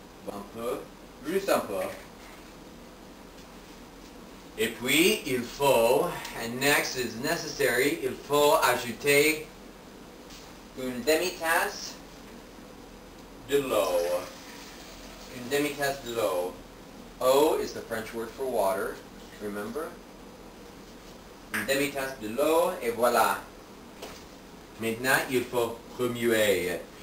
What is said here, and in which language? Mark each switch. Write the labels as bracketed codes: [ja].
[fr] Un peu, juste un peu. Et puis, il faut, [en] and next is necessary, [fr] il faut ajouter une demi-tasse de l'eau. Une demi-tasse de l'eau. [en] Eau is the French word for water, remember? [fr] Une demi-tasse de l'eau, et voilà. Maintenant, il faut remuer.